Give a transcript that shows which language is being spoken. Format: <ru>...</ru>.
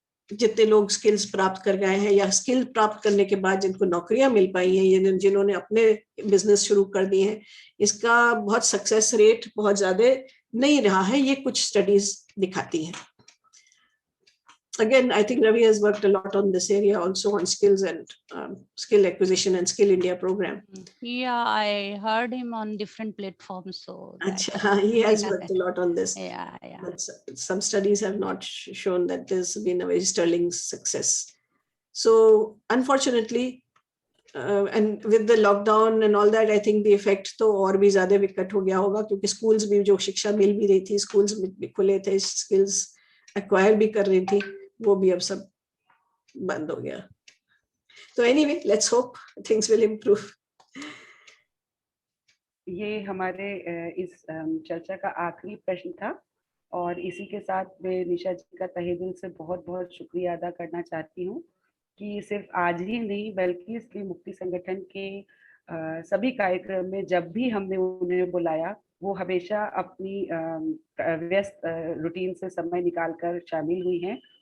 <hi>जितने लोग स्किल्स प्राप्त कर गए हैं या स्किल प्राप्त करने के बाद जिनको नौकरियां मिल पाई हैं, जिन्होंने अपने बिजनेस शुरू कर दिए हैं, इसका बहुत सक्सेस रेट बहुत ज्यादा नहीं रहा है, ये कुछ स्टडीज दिखाती हैं।</hi> <en>Again, I think Ravi has worked a lot on this area also, on skills and skill acquisition and Skill India program. Yeah, I heard him on different platforms. So he has worked a lot on this. Yeah. But some studies have not shown that there's been a very sterling success. So unfortunately, and with the lockdown and all that, I think the effect</en> <hi>तो और भी ज्यादा विकट हो गया होगा, क्योंकि schools भी जो शिक्षा मिल भी रही थी, schools भी खुले थे, skills acquire भी कर रही थी, वो भी अब सब बंद हो गया।</hi> <en>तो anyway, let's hope things will improve.</en> <hi>ये हमारे इस चर्चा का आखिरी प्रश्न था, और इसी के साथ मैं निशा जी का तहे दिल से बहुत बहुत शुक्रिया अदा करना चाहती हूँ कि सिर्फ आज ही नहीं बल्कि स्त्री मुक्ति संगठन के सभी कार्यक्रम में जब भी हमने उन्हें बुलाया, वो हमेशा अपनी व्यस्त रूटीन से समय निकालकर शामिल हुई हैं।</hi>